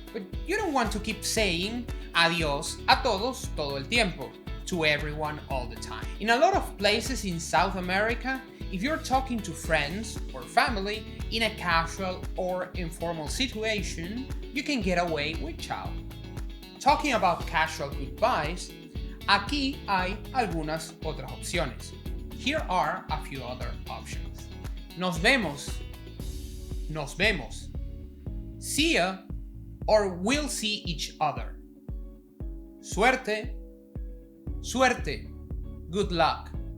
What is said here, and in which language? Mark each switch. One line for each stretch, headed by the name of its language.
English: But you don't want to keep saying
Spanish: adiós a todos todo el tiempo,
English: to everyone all the time. In a lot of places in South America, if you're talking to friends or family in a casual or informal situation, you can get away with chao. Talking about casual goodbyes,
Spanish: aquí hay algunas otras opciones.
English: Here are a few other options.
Spanish: Nos vemos. Nos vemos.
English: See ya, or we'll see each other.
Spanish: Suerte. Suerte.
English: Good luck.